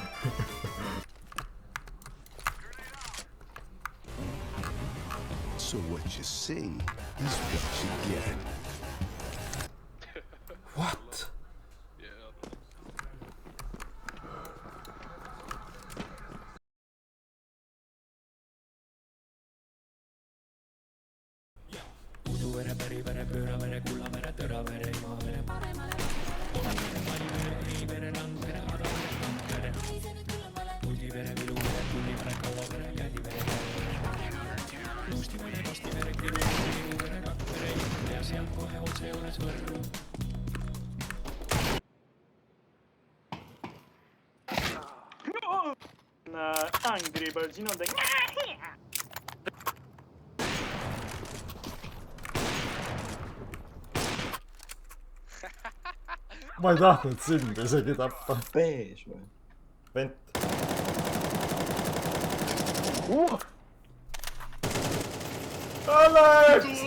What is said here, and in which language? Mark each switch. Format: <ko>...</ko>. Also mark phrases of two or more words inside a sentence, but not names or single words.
<en>So what you see is what you get. What?</en> <et>Uduvere, perivere, pööravere, kullavere, tõravere, imavere, paremale. Malivere, õivere, randvere, adavere, randvere. Puldivere, viluvere, tullivere, kauavere, jälivere, jälivere. Luustivere, kastivere, krivivere, krivivere, sa juures võrru.</et> <en>Angry Birds, you know the...</en> <et>ma ei tahtnud sind isegi tappa. Bees või? Vent. Alex!</et>